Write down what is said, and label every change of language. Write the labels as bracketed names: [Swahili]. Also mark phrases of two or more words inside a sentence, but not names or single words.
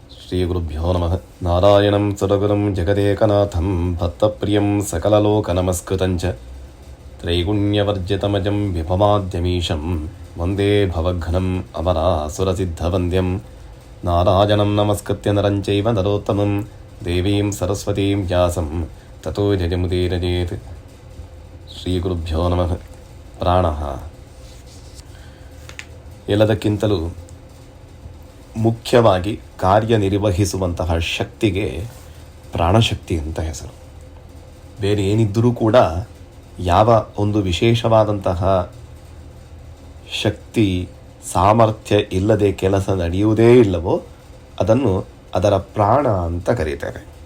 [Sanskrit] ಶ್ರೀಗುರುಭ್ಯೋ ನಮಃ. ನಾರಾಯಣಂ ಸುರಗುರುಂ ಜಗದೇಕನಾಥಂ ಭಕ್ತಪ್ರಿಯಂ ಸಕಲಲೋಕನಮಸ್ಕೃತಂಚ ತ್ರೈಗುಣ್ಯವರ್ಜಿತಮಜಂ ವಿಭವಾದ್ಯಮೀಶಂ ವಂದೇ ಭವಘ್ನಂ ಅಮರಾಸುರಸಿದ್ಧವಂದ್ಯಂ ನಾರಾಯಣಂ ನಮಸ್ಕೃತ್ಯ ನರಂಚೈವ ನರೋತ್ತಮಂ ದೇವೀಂ ಸರಸ್ವತೀಂ ವ್ಯಾಸಂ ತತೋ ಜಯಮುದೀರಜೇತ್. ಶ್ರೀಗುರುಭ್ಯೋ ನಮಃ. [Kannada] ಪ್ರಾಣಃ ಎಲ್ಲದಕ್ಕಿಂತಲೂ ಮುಖ್ಯವಾಗಿ ಕಾರ್ಯನಿರ್ವಹಿಸುವಂತಹ ಶಕ್ತಿಗೆ ಪ್ರಾಣಶಕ್ತಿ ಅಂತ ಹೆಸರು. ಬೇರೆ ಏನಿದ್ದರೂ ಕೂಡ ಯಾವ ಒಂದು ವಿಶೇಷವಾದಂತಹ ಶಕ್ತಿ ಸಾಮರ್ಥ್ಯ ಇಲ್ಲದೆ ಕೆಲಸ ನಡೆಯುವುದೇ ಇಲ್ಲವೋ ಅದನ್ನು ಅದರ ಪ್ರಾಣ ಅಂತ ಕರೀತೇವೆ.